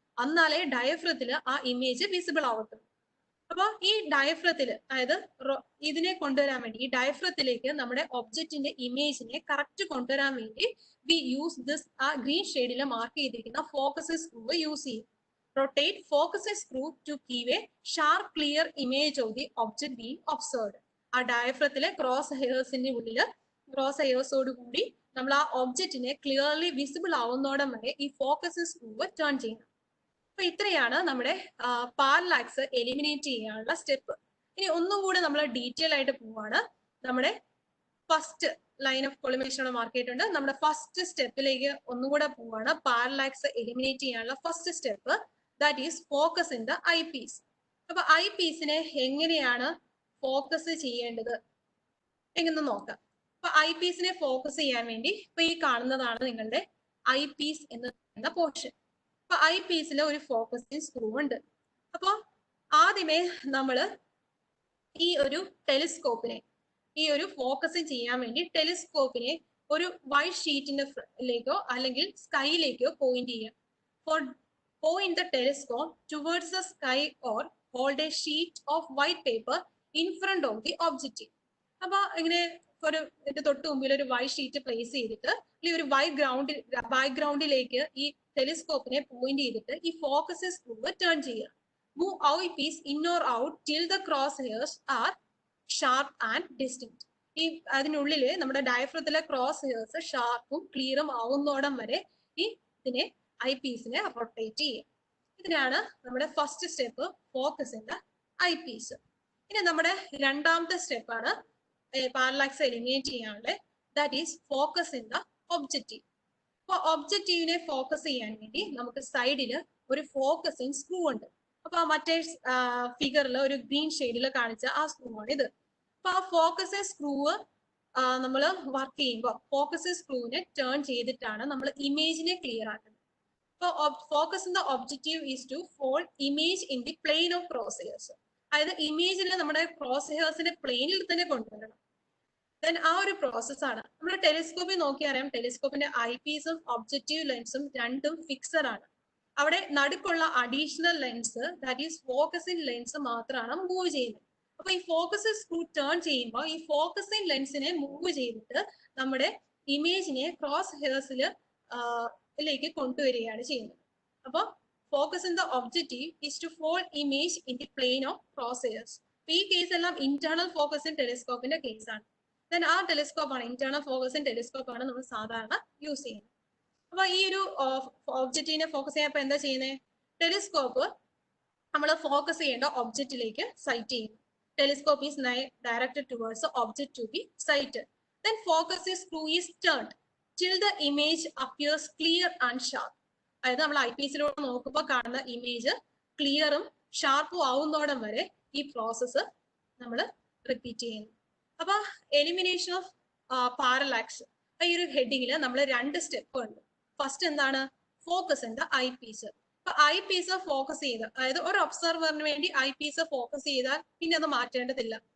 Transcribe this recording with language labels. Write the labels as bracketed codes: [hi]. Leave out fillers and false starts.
[ml] എന്നാലേ ഡയഫ്രത്തിൽ ആ image visible ആവത്തുള്ളൂ. അപ്പൊ ഈ ഡയഫ്രത്തിൽ, അതായത് ഇതിനെ കൊണ്ടുവരാൻ വേണ്ടി, ഈ ഡയഫ്രത്തിലേക്ക് നമ്മുടെ ഒബ്ജക്റ്റിന്റെ ഇമേജിനെ കറക്റ്റ് കൊണ്ടുവരാൻ വേണ്ടി [en] we use this, [ml] ആ ഗ്രീൻ ഷെയ്ഡിൽ മാർക്ക് ചെയ്തിരിക്കുന്ന ഫോക്കസ് സ്ക്രൂ യൂസ് ചെയ്യും. [en] Rotate focus screw to give a sharp clear image of the object being observed. [ml] ആ ഡയഫ്രത്തിലെ ക്രോസ് ഹെയർസിന്റെ ഉള്ളില് ക്രോസ് ഹെയർസോട് കൂടി നമ്മൾ ആ ഒബ്ജക്റ്റിനെ ക്ലിയർലി വിസിബിൾ ആവുന്നോടം വരെ ഈ ഫോക്കസ് സ്ക്രൂ ടേൺ ചെയ്യണം. അപ്പൊ ഇത്രയാണ് നമ്മുടെ പാരലാക്സ് എലിമിനേറ്റ് ചെയ്യാനുള്ള സ്റ്റെപ്പ്. ഇനി ഒന്നും കൂടെ നമ്മൾ ഡീറ്റെയിൽ ആയിട്ട് പോവാണ്. നമ്മുടെ first line of collimation mark ചെയ്തിട്ടുണ്ട്. നമ്മുടെ ഫസ്റ്റ് സ്റ്റെപ്പിലേക്ക് ഒന്നുകൂടെ പോവാണ്. പാരലാക്സ് എലിമിനേറ്റ് ചെയ്യാനുള്ള first step, [en] That is focus in the eyepiece. [ml] അപ്പൊ ഐ പീസിനെ എങ്ങനെയാണ് ഫോക്കസ് ചെയ്യേണ്ടത് എങ്ങനെ നോക്കാം. അപ്പൊ ഐ പീസിനെ ഫോക്കസ് ചെയ്യാൻ വേണ്ടി ഇപ്പൊ ഈ കാണുന്നതാണ് നിങ്ങളുടെ ഐ പീസ് എന്ന് പറയുന്ന പോർഷൻ. അപ്പൊ ഐ പീസിൽ ഒരു ഫോക്കസിങ് സ്ക്രൂ ഉണ്ട്. അപ്പൊ ആദ്യമേ നമ്മള് ഈ ഒരു ടെലിസ്കോപ്പിനെ, ഈ ഒരു ഫോക്കസിങ് ചെയ്യാൻ വേണ്ടി ടെലിസ്കോപ്പിനെ ഒരു വൈറ്റ് ഷീറ്റിലേക്കോ അല്ലെങ്കിൽ സ്കൈയിലേക്കോ പോയിന്റ് ചെയ്യാം. [en] For point the telescope towards the sky or hold a sheet of white paper in front of the objective. [ml] അപ്പൊ ഇങ്ങനെ ഒരു തൊട്ട് മുമ്പിൽ ഒരു വൈറ്റ് ഷീറ്റ് പ്ലേസ് ചെയ്തിട്ട് അല്ലെങ്കിൽ ഒരു ബാക്ക്ഗ്രൗണ്ടിലേക്ക് ഈ ടെലിസ്കോപ്പിനെ പോയിന്റ് ചെയ്തിട്ട് ഈ ഫോക്കസ് സ്ക്രൂ ടേൺ ചെയ്യുക. [en] Move eyepiece in or out till the crosshairs are sharp and distinct. [ml] ഈ അതിനുള്ളില് നമ്മുടെ ഡയഫ്രത്തിലെ ക്രോസ് ഹെയർസ് ഷാർപ്പും ക്ലിയറും ആവുന്നോടം വരെ ഈ ഇതിനെ ഐ പീസിനെ റൊട്ടേറ്റ് ചെയ്യും. ഇതിനാണ് നമ്മുടെ first step, focus in the I Ps. ഇനി നമ്മുടെ രണ്ടാമത്തെ സ്റ്റെപ്പാണ് പാരലാക്സ് എലിമിനേറ്റ് ചെയ്യാനുള്ള, [en] That is focus in the objective. [ml] അപ്പൊ ഒബ്ജക്റ്റീവിനെ ഫോക്കസ് ചെയ്യാൻ വേണ്ടി നമുക്ക് സൈഡിൽ ഒരു ഫോക്കസിങ് സ്ക്രൂ ഉണ്ട്. അപ്പൊ മറ്റേ ഫിഗറിൽ ഒരു ഗ്രീൻ ഷെയ്ഡിൽ കാണിച്ച ആ സ്ക്രൂ ആണ് ഇത്. അപ്പൊ ആ ഫോക്കസിങ് സ്ക്രൂ നമ്മൾ വർക്ക് ചെയ്യുമ്പോൾ ഫോക്കസ് സ്ക്രൂവിനെ ടേൺ ചെയ്തിട്ടാണ് നമ്മൾ ഇമേജിനെ ക്ലിയർ ആക്കുന്നത്. [en] Focus in the objective is to fold image in the plane of crosshairs. [ml] അതായത് ഇമേജിനെ നമ്മുടെ ക്രോസ് ഹെയർസിന്റെ പ്ലെയിനിൽ തന്നെ കൊണ്ടുവരണം. ദെൻ ആ ഒരു പ്രോസസ്സാണ് നമ്മൾ ടെലിസ്കോപ്പിൽ നോക്കി അറിയാം. ടെലിസ്കോപ്പിന്റെ ഐ പീസും ഒബ്ജക്റ്റീവ് ലെൻസും രണ്ടും ഫിക്സഡ് ആണ്. അവിടെ നടുക്കുള്ള additional lens [en] that is focusing lens [ml] മാത്രമാണ് മൂവ് ചെയ്യുന്നത്. അപ്പൊ ഈ ഫോക്കസ് സ്ക്രൂ ടേൺ ചെയ്യുമ്പോൾ ഈ ഫോക്കസിംഗ് ലെൻസിനെ മൂവ് ചെയ്തിട്ട് നമ്മുടെ ഇമേജിനെ ക്രോസ് ഹെയർസിലേക്ക് കൊണ്ടുവരികയാണ് ചെയ്യുന്നത്. അപ്പോൾ [en] Focus in the objective is to fall image in the plane of crosshairs. [ml] ഈ കേസ് എല്ലാം ഇന്റേണൽ ഫോക്കസിംഗ് ടെലിസ്കോപ്പിന്റെ കേസാണ്. ദെൻ ആ ടെലിസ്കോപ്പ് ആണ്, ഇന്റേണൽ ഫോക്കസിംഗ് ടെലിസ്കോപ്പ് ആണ് നമ്മൾ സാധാരണ യൂസ് ചെയ്യുന്നത്. അപ്പൊ ഈ ഒരു ഒബ്ജക്റ്റിനെ ഫോക്കസ് ചെയ്യാൻ എന്താ ചെയ്യുന്നത്? ടെലിസ്കോപ്പ് നമ്മൾ ഫോക്കസ് ചെയ്യേണ്ട ഒബ്ജക്റ്റിലേക്ക് സൈറ്റ് ചെയ്യും. [en] Telescope is directed towards object to be sighted. Then focus screw is turned till the image appears clear and sharp. [ml] അതായത് നമ്മൾ ഐ പീസിലൂടെ നോക്കുമ്പോൾ കാണുന്ന ഇമേജ് ക്ലിയറും ഷാർപ്പും ആവുന്നോടം വരെ ഈ പ്രോസസ്സ് നമ്മൾ റിപ്പീറ്റ് ചെയ്യുന്നു. അപ്പൊ എലിമിനേഷൻ ഓഫ് പാരലാക്സ് ഈ ഒരു ഹെഡിങ്ങിൽ നമ്മൾ 2 സ്റ്റെപ്പ് ഉണ്ട്. ഫസ്റ്റ് എന്താണ്? [en] Focus in the eyepiece. [ml] അപ്പൊ ഐ പീസ് ഫോക്കസ് ചെയ്ത്, അതായത് ഒരു ഒബ്സർവറിന് വേണ്ടി ഐ പീസ് ഫോക്കസ് ചെയ്താൽ പിന്നെ അത് മാറ്റേണ്ടതില്ല.